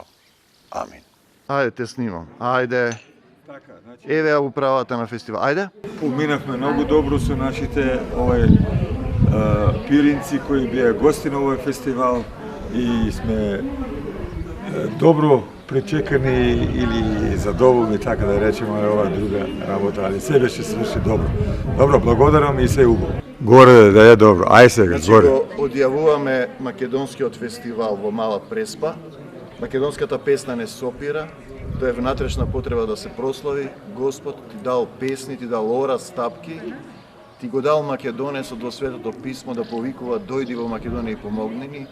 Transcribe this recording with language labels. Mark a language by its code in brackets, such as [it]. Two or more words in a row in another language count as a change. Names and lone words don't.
[mk] Амин. Ајде, те снимам. Ајде. Така, значи, Еве ја управата на фестивал. Ајде. поминавме многу добро со нашите пиринци кои беа гости на овој фестивал и сме добро [sr] prečekani ili zadovoljni, tako da rečemo, je ova druga rabota, ali sve već se svrši dobro. [mk] Dobro, благодарам и се убаво. Горе да е добро, ај сега, Значи горе. го одјавуваме македонскиот фестивал во Мала Преспа. Македонската песна не сопира, тоа е внатрешна потреба да се прослави. Господ ти дал песни, ти дал ора, стапки, ти го дал македонецот во Светото Писмо да повикува дојди во Македонија и помогни ни.